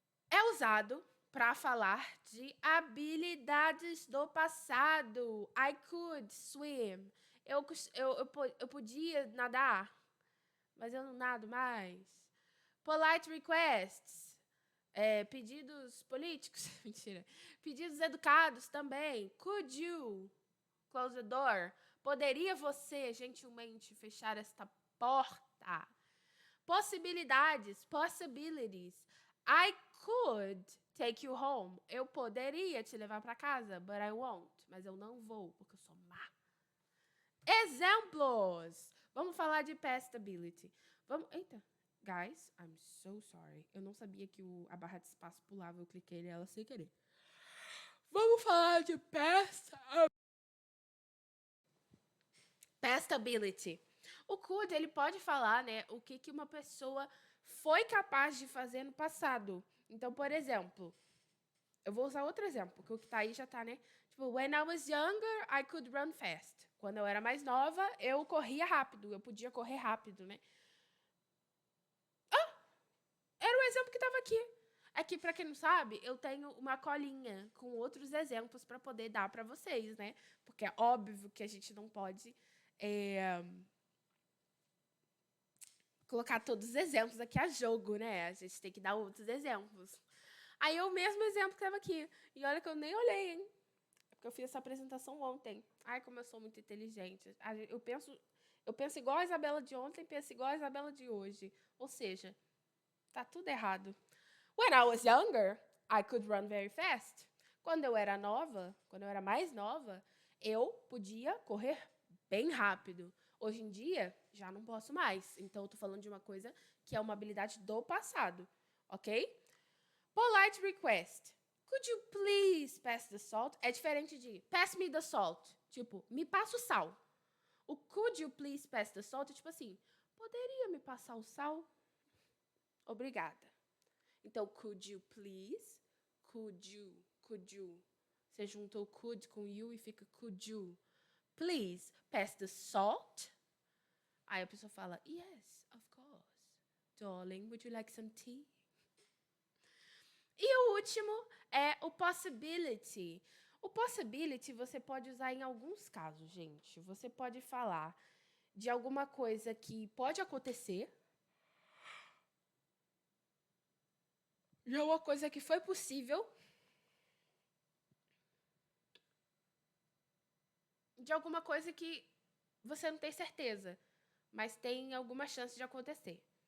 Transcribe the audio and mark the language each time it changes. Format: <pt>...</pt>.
<pt>É usado para falar de habilidades do passado.</pt> <en>I could swim.</en> <pt>Eu podia nadar, mas eu não nado mais.</pt> <en>Polite requests.</en> <pt>Pedidos políticos. Mentira. Pedidos educados também.</pt> <en>Could you close the door?</en> <pt>Poderia você, gentilmente, fechar esta porta? Possibilidades.</pt> <en>Possibilities. I could take you home.</en> <pt>Eu poderia te levar para casa,</pt> <en>but I won't.</en> <pt>Mas eu não vou, porque eu sou má. Exemplos. Vamos falar de past ability. Eita.</pt> <en>Guys, I'm so sorry.</en> <pt>Eu não sabia que a barra de espaço pulava. Eu cliquei nela sem querer. Vamos falar de past ability. O could, ele pode falar, né, o que uma pessoa foi capaz de fazer no passado. Então, por exemplo, eu vou usar outro exemplo, porque o que tá aí já tá, né?</pt> <en>Tipo, when I was younger, I could run fast.</en> <pt>Quando eu era mais nova, eu corria rápido. Eu podia correr rápido, né? Era o exemplo que tava aqui. Aqui, pra quem não sabe, eu tenho uma colinha com outros exemplos para poder dar para vocês, né? Porque é óbvio que a gente não pode colocar todos os exemplos aqui a jogo, né? A gente tem que dar outros exemplos. Aí é o mesmo exemplo que estava aqui. E olha que eu nem olhei, hein? É porque eu fiz essa apresentação ontem. Ai, como eu sou muito inteligente. Eu penso igual a Isabela de ontem, penso igual a Isabela de hoje. Ou seja, tá tudo errado.</pt> <en>When I was younger, I could run very fast.</en> <pt>Quando eu era mais nova, eu podia correr bem rápido. Hoje em dia, já não posso mais. Então, eu tô falando de uma coisa que é uma habilidade do passado, ok?</pt> <en>Polite request. Could you please pass the salt?</en> <pt>É diferente de</pt> <en>pass me the salt.</en> <pt>Tipo, me passa o sal. O</pt> <en>could you please pass the salt</en> <pt>é tipo assim, poderia me passar o sal? Obrigada. Então,</pt> <en>could you please? Could you.</en> <pt>Você juntou could com you e fica could you.</pt> <en>Please pass the salt?</en> <pt>Aí a pessoa fala,</pt> <en>yes, of course. Darling, would you like some tea?</en> <pt>E o último é o possibility. O possibility você pode usar em alguns casos, gente. Você pode falar de alguma coisa que pode acontecer, de uma coisa que foi possível, de alguma coisa que você não tem certeza, mas tem alguma chance de acontecer.</pt>